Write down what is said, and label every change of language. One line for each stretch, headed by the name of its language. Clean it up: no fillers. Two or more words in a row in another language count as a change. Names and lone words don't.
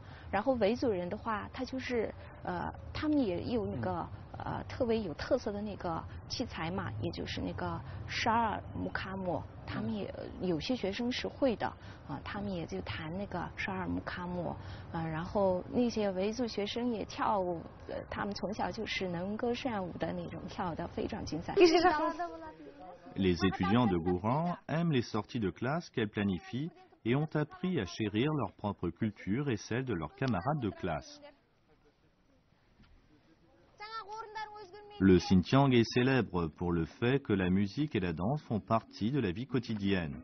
Chinese: 然后维族人的话，他就是他们也有那个特别有特色的那个器材嘛，也就是那个12尔木卡姆，他们也有些学生是会的他们也就弹那个12尔木卡姆然后那些维族学生也跳舞，他们从小就是能歌善舞的那种，跳得非常精彩。
French: Les étudiants de Gourand aiment les sorties de classe qu'elles planifient et ont appris à chérir leur propre culture et celle de leurs camarades de classe. Le Xinjiang est célèbre pour le fait que la musique et la danse font partie de la vie quotidienne.